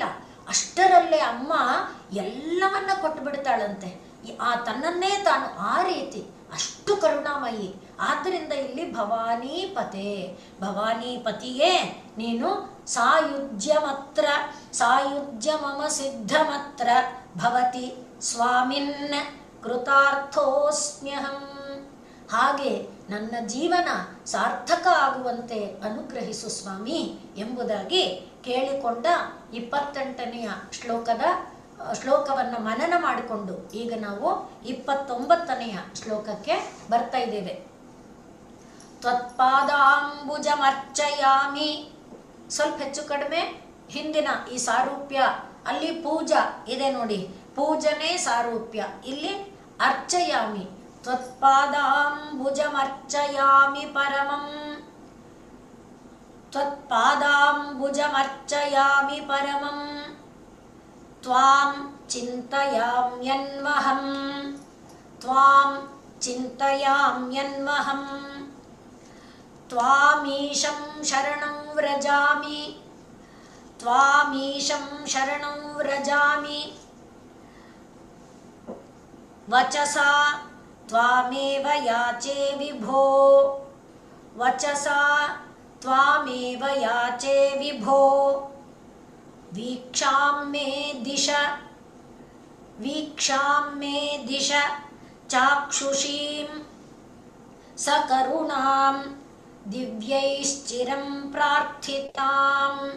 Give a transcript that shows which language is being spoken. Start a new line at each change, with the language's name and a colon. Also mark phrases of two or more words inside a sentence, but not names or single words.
Kannada: ಅಷ್ಟರಲ್ಲೇ ಅಮ್ಮ ಎಲ್ಲವನ್ನ ಕೊಟ್ಟು ಬಿಡ್ತಾಳಂತೆ, ಆ ತನ್ನನ್ನೇ ತಾನು, ಆ ರೀತಿ ಅಷ್ಟು ಕರುಣಾಮಯಿ. ಆದ್ದರಿಂದ ಇಲ್ಲಿ ಭವಾನಿ ಪತೆ, ಭವಾನಿ ಪತಿಯೇ ನೀನು
Sanskrit: ಸಾಯುಜ್ಯಮತ್ರ, ಸಾಯುಜ್ಯ ಮಮ ಸಿದ್ಧಮತ್ರ ಭವತಿ ಸ್ವಾಮಿನ್ ಕೃತಾರ್ಥೋಸ್ಮ್ಯಹಂ.
Kannada: ಹಾಗೆ ನನ್ನ ಜೀವನ ಸಾರ್ಥಕ ಆಗುವಂತೆ ಅನುಗ್ರಹಿಸು ಸ್ವಾಮಿ ಎಂಬುದಾಗಿ ಕೇಳಿಕೊಂಡ 28ನೆಯ ಶ್ಲೋಕವನ್ನು ಮನನ ಮಾಡಿಕೊಂಡು ಈಗ ನಾವು 29ನೆಯ ಶ್ಲೋಕಕ್ಕೆ ಬರ್ತಾ ಇದ್ದೇವೆ. ತ್ವತ್ಪಾದಾಂಬುಜಮರ್ಚಯಾಮಿ, ಸ್ವಲ್ಪ ಹೆಚ್ಚು ಕಡಿಮೆ ಹಿಂದಿನ ಈ ಸಾರೂಪ್ಯ, ಅಲ್ಲಿ ಪೂಜಾ ಇದೆ ನೋಡಿ, ಪೂಜನೆ ಸಾರೂಪ್ಯ, ಇಲ್ಲಿ ಅರ್ಚಯಾಮಿ.
Sanskrit: ತ್ವತ್ಪಾದಾಂಬುಜಮರ್ಚಯಾಮಿ ಪರಮಂ, ತ್ವತ್ಪಾದಾಂಬುಜಮರ್ಚಯಾಮಿ ಪರಮಂ ತ್ವಾಂ ಚಿಂತಯಾಮ್ಯನ್ವಹಂ, ತ್ವಾಂ ಚಿಂತಯಾಮ್ಯನ್ವಹಂ ತ್ವಾಮೀಶಂ ಶರಣಂ ವ್ರಜಾಮಿ, ತ್ವಾಮೀಶಂ ಶರಣಂ ವ್ರಜಾಮಿ ವಚಸಾ ತ್ವಾಮೇವ ಯಾಚೆ ವಿಭೋ, ವಚಸಾ ತ್ವಾಮೇವ ಯಾಚೆ ವಿಭೋ ವೀಕ್ಷಾಂ ಮೇ ದಿಶ, ವೀಕ್ಷಾಂ ಮೇ ದಿಶ ಚಾಕ್ಷುಷೀಂ ಸಕರುಣಾಂ ದಿವ್ಯೈಶ್ಚಿರಂ ಪ್ರಾರ್ಥಿತಾಂ